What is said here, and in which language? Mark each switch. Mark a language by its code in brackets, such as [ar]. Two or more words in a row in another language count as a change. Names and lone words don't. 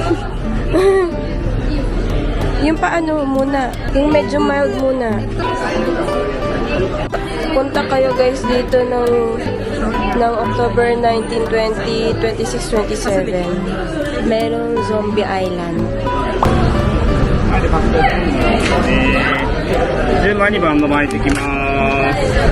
[tl] Yung paano muna? Yung medyo mild muna. Punta kayo, guys, dito ng October 19, 20, 26, 27. Merong Zombie Island. [ja] 12 番の前行ってきます。